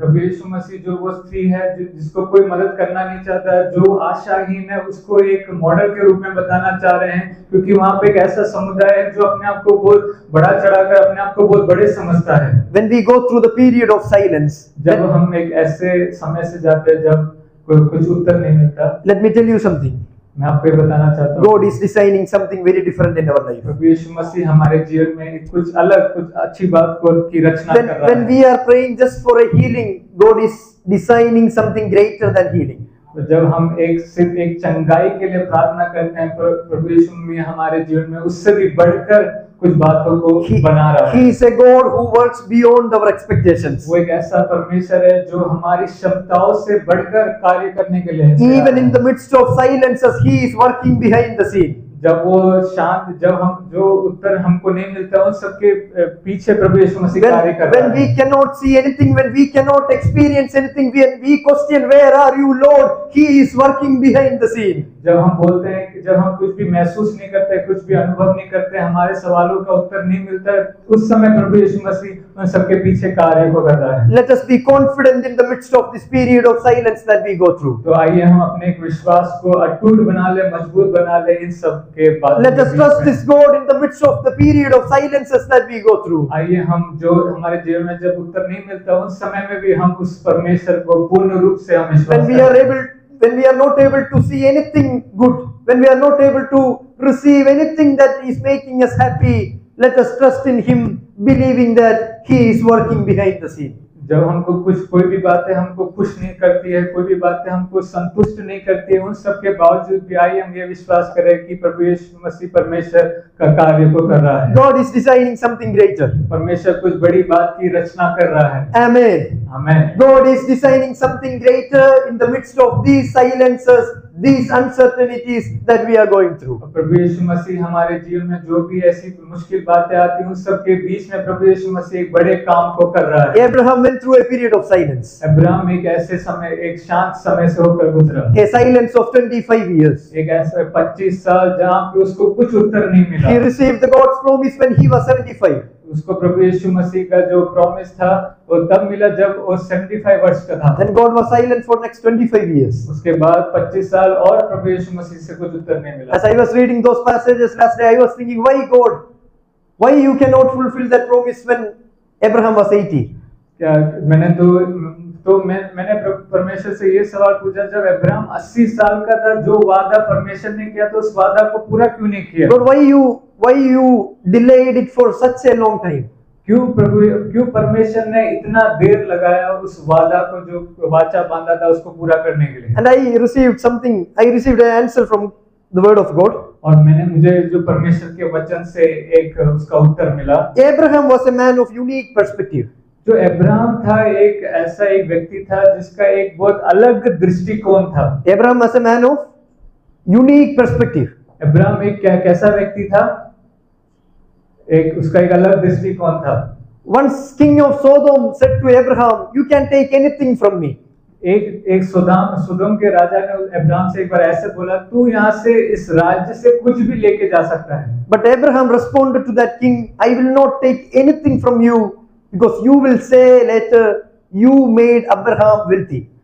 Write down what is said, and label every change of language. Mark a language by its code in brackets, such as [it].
[hi] प्रभु यीशु मसीह जो वो स्त्री है जिसको कोई मदद करना नहीं चाहता, जो आशाहीन है, उसको एक मॉडल के रूप में बताना चाह रहे हैं, क्योंकि वहाँ पे एक ऐसा समुदाय है जो अपने आप को बहुत बड़ा चढ़ाकर अपने आप को बहुत बड़े समझता है। [en] When we go through the period of silence, [hi] जब हम एक ऐसे समय से जाते हैं जब कोई कुछ उत्तर नहीं मिलता, [en] let me tell you something. [hi] मैं आपको ये बताना चाहता हूँ, [en] God is designing something very different in our life. [hi] प्रभु यीशु मसीह हमारे जीवन में कुछ अलग, कुछ अच्छी बात की रचना कर रहा [en] When [hi] है। [en] we are praying just for a healing, God is designing something greater than healing. [hi] तो जब हम सिर्फ एक चंगाई के लिए प्रार्थना करते हैं, प्रभु यीशु में हमारे जीवन में उससे भी बढ़कर कुछ बातों को बना रहा है। [en] He is a God who works beyond our expectations. [hi] वो एक ऐसा परमेश्वर है जो हमारी क्षमताओं से बढ़कर कार्य करने के लिए है। [en] Even in the midst of silences, He is working behind the scene. [hi] जब वो शांत, जब हम जो उत्तर हमको नहीं मिलता उन सबके पीछे प्रभु यीशु मसीह कार्य कर रहा है। [en] When we cannot see anything, when we cannot experience anything, when we question, where are you, Lord? He is working behind the scene. [hi] जब हम बोलते हैं कि जब हम कुछ भी महसूस नहीं करते, कुछ भी अनुभव नहीं करते, हमारे सवालों का उत्तर नहीं मिलता, उस समय प्रभु यीशु मसीह उन सबके पीछे कार्य को कर रहा है। [en] Let us be confident in the midst of this period of silence that we go through. [hi] तो आइए हम अपने एक विश्वास को अटूट बना ले, मजबूत बना ले इन सब के बाद। [en] Let us trust this God in the midst of the period of silences that we go through. [hi] आइए हम जो हमारे जीवन में जब उत्तर नहीं मिलता उस समय में भी हम उस परमेश्वर को पूर्ण रूप से हम विश्वास करें। [en] When we are not able to see anything good, when we are not able to receive anything that is making us happy, let us trust in Him, believing that He is working behind the scene. [hi] जब हमको कोई भी बातें हमको खुश नहीं करती है, कोई भी बातें हमको संतुष्ट नहीं करती है, उन सब के बावजूद भी आइए हम ये विश्वास करें कि प्रभु यीशु मसीह परमेश्वर का कार्य को कर रहा है। [en] God is designing something greater. [hi] परमेश्वर कुछ बड़ी बात की रचना कर रहा है। [en] Amen. [hi] Amen. [en] God is designing something greater in the midst of these silences, these uncertainties that we are going through. [hi] प्रभु यीशु मसीह हमारे जीवन में जो भी ऐसी मुश्किल बातें आती हैं उन सब के बीच में प्रभु यीशु मसीह एक बड़े काम को कर रहा है। [en] Abraham went through a period of silence. [hi] Abraham एक ऐसे समय, एक शांत समय से होकर गुजरा। [en] A silence of 25 years. [hi] एक ऐसे 25 साल जहाँ पे उसको कुछ उत्तर नहीं मिला। [en] He received the God's promise when he was 75. [hi] उसको प्रभु यीशु मसीह का जो प्रॉमिस था वो तब मिला जब वो 75 वर्ष का था। [en] Then God was silent for next 25 years. [hi] उसके बाद 25 साल और प्रभु यीशु मसीह से कुछ उत्तर नहीं मिला। [en] As I was reading those passages last day, I was thinking, why God? Why you cannot fulfill that promise when Abraham was 80? [hi] क्या मैंने मैंने परमेश्वर से ये सवाल पूछा, जब अब्राहम 80 साल का था, जो वादा परमेश्वर ने किया तो उस वादा को पूरा क्यों नहीं किया? [en] God, why you delayed it for such a long time? [hi] क्यों परमेश्वर ने इतना देर लगाया उस वादा को, जो वाचा बांधा था उसको पूरा करने के लिए? [en] And I received an answer from the word of God. [hi] और मुझे जो परमेश्वर के वचन से एक उसका उत्तर मिला। [en] Abraham was a man of unique perspective. [hi] जो अब्राहम था एक व्यक्ति था जिसका एक बहुत अलग दृष्टिकोण था। [en] Abraham was a man of unique perspective. [hi] Abraham एक कैसा व्यक्ति था? एक उसका एक अलग दृष्टिकोण था। [en] Once king of Sodom said to Abraham, "You can take anything from me." [hi] एक सुदोम के राजा ने अब्राहम से एक बार ऐसे बोला, तू यहाँ से इस राज्य से कुछ भी लेके जा सकता है। [en] But Abraham responded to that king, "I will not take anything from you, because you will say later, you made Abraham wealthy."